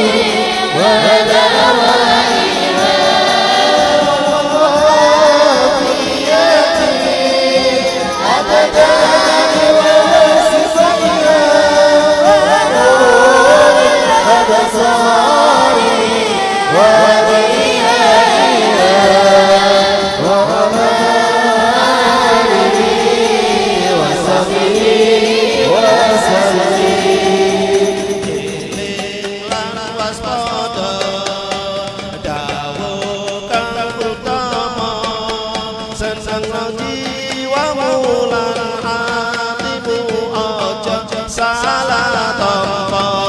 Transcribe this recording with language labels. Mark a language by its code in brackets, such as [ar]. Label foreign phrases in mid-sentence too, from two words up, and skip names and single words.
[ar] ودوائها وعافيته عددا وشفيها ونور الأبصار وضيائها وعلى آله وصحبه وسلم. [jv] lan waspada dawuh kang utama seneng jiwamu lan atimu aja salah tampa